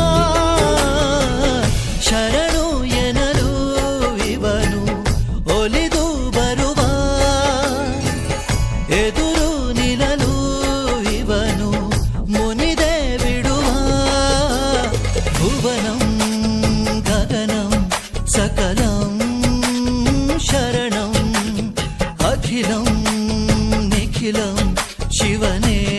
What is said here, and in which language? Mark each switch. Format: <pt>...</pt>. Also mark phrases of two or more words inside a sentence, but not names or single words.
<kn>ಶರಣು ಎನಲು ಇವನು ಒಲಿದು ಬರುವ ಎದುರು ನಿಲ್ಲಲು ಇವನು ಮುನಿದೆ ಬಿಡುವ</kn> <sa>ಭುವನಂ ಗಗನಂ ಸಕಲಂ ಶರಣಂ ಅಖಿಲಂ ನಿಖಿಲಂ</sa> <kn>ಶಿವನೇ</kn>